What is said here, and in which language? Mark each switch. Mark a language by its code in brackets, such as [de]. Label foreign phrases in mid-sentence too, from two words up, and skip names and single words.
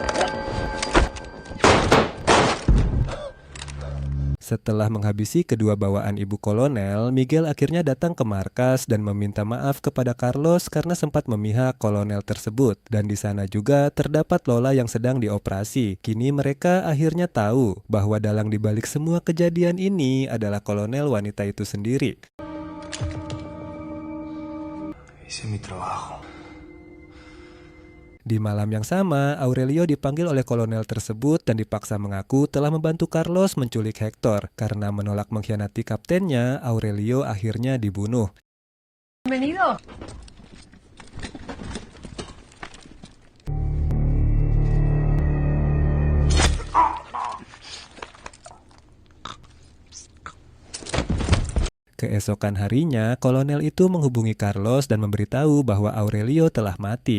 [id] Setelah menghabisi kedua bawaan Ibu Kolonel, Miguel akhirnya datang ke markas dan meminta maaf kepada Carlos karena sempat memihak kolonel tersebut. Dan di sana juga terdapat Lola yang sedang dioperasi. Kini mereka akhirnya tahu bahwa dalang dibalik semua kejadian ini adalah kolonel wanita itu sendiri. [es] Hice mi trabajo. [id] Di malam yang sama, Aurelio dipanggil oleh kolonel tersebut dan dipaksa mengaku telah membantu Carlos menculik Hector. Karena menolak mengkhianati kaptennya, Aurelio akhirnya dibunuh. Bienvenido. Keesokan harinya, kolonel itu menghubungi Carlos dan memberitahu bahwa Aurelio telah mati.